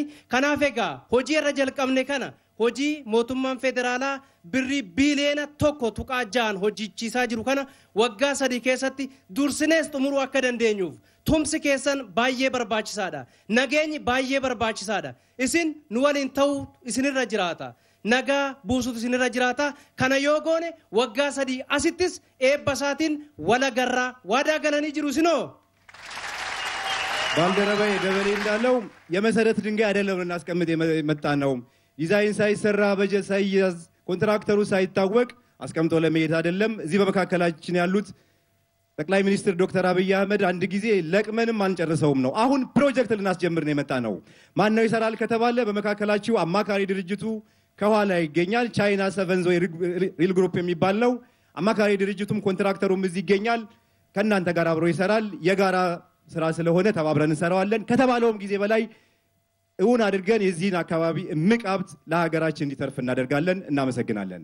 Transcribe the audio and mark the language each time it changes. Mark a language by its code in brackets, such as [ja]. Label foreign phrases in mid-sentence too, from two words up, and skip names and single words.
[om] kanaaf egaa hojii irra jalqabne kana hojii mootummaan federaalaa birrii biiliyoona 1 tuqaa 6 hojichiisaa jiru kana waggaa 3 keessatti dursinees xumuruu akka dandeenyuuf tumsi keessan baay'ee barbaachisaadha. nageenyi baay'ee barbaachisaadha. isin nu waliin ta'uu isinirra jiraata. nagaa buusutu isinirra jiraata. kana yoo goone waggaa 3 asittis eebba isaatiin walagarraa waadaa galanii jiru isinoo. [am] ባልደረባዬ ደበሌ እንዳለው የመሰረት ድንጋይ አይደለም እናስቀምጥ የመጣ ነው። ዲዛይን ሳይሰራ በጀት ሳይያዝ ኮንትራክተሩ ሳይታወቅ አስቀምጦ ለመሄድ አይደለም። እዚህ በመካከላችን ያሉት ጠቅላይ ሚኒስትር ዶክተር አብይ አህመድ አንድ ጊዜ ለቅመንም አንጨርሰውም ነው። አሁን ፕሮጀክት ልናስጀምር ነው የመጣ ነው። ማን ነው ይሰራል ከተባለ በመካከላችሁ አማካሪ ድርጅቱ ከኋላ ይገኛል። ቻይና ሰቨንዞ ሪል ግሩፕ የሚባል ነው። አማካሪ ድርጅቱም ኮንትራክተሩም እዚህ ይገኛል። ከናንተ ጋር አብሮ ይሰራል። የጋራ ስራ ስለሆነ ተባብረን እንሰራዋለን። ከተባለውም ጊዜ በላይ እውን አድርገን የዚህን አካባቢ እምቅ ሀብት ለሀገራችን እንዲተርፍ እናደርጋለን። እናመሰግናለን።